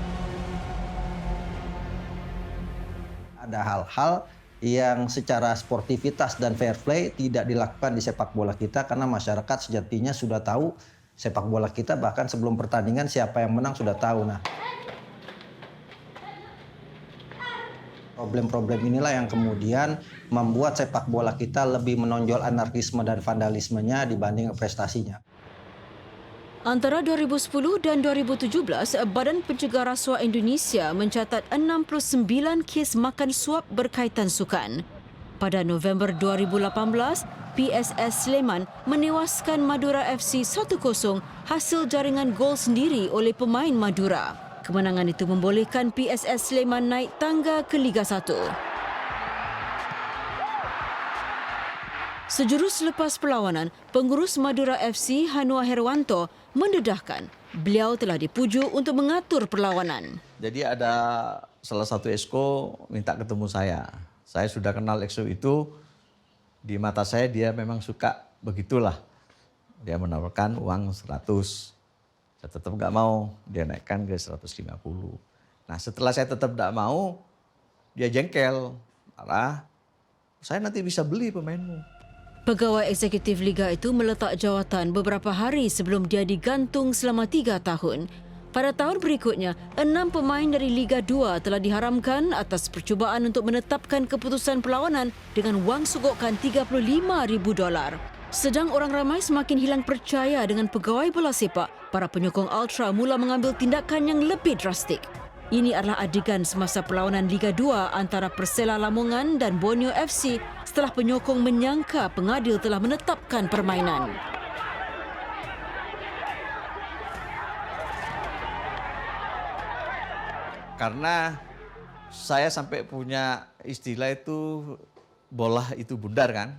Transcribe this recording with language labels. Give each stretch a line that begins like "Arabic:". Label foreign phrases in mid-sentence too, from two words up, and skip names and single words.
Indonesian: Ada hal-hal yang secara sportivitas dan
English: fair play
Indonesian: tidak dilakukan di sepak bola kita karena masyarakat sejatinya sudah tahu sepak bola kita, bahkan sebelum pertandingan siapa yang menang sudah tahu. Nah, problem-problem inilah yang kemudian membuat sepak bola kita lebih menonjol anarkisme dan vandalismenya dibanding prestasinya.
Malay: Antara 2010 dan 2017, Badan Pencegah Rasuah Indonesia mencatat 69 kes makan suap berkaitan sukan. Pada November 2018, PSS Sleman menewaskan Madura FC 1-0 hasil jaringan gol sendiri oleh pemain Madura. Kemenangan itu membolehkan PSS Sleman naik tangga ke Liga 1. Sejurus selepas perlawanan, pengurus Madura FC Hanua Herwanto mendedahkan beliau telah dipuju untuk mengatur perlawanan.
Indonesian: Jadi ada salah satu exco minta ketemu saya. Saya sudah kenal exco itu, di mata saya dia memang suka begitulah. Dia menawarkan uang 100. Saya tetap nggak mau, dia naikkan ke 150. Nah setelah saya tetap nggak mau, dia jengkel. Marah, saya nanti bisa beli pemainmu.
Malay: Pegawai eksekutif Liga itu meletak jawatan beberapa hari sebelum dia digantung selama 3 tahun. Pada tahun berikutnya, 6 pemain dari Liga 2 telah diharamkan atas percubaan untuk menetapkan keputusan perlawanan dengan wang sogokan $35,000. Sedang orang ramai semakin hilang percaya dengan pegawai bola sepak, para penyokong Ultra mula mengambil tindakan yang lebih drastik. Ini adalah adegan semasa perlawanan Liga 2 antara Persela Lamongan dan Borneo FC setelah penyokong menyangka pengadil telah menetapkan permainan.
Indonesian: Karena saya sampai punya istilah itu bola itu bundar kan.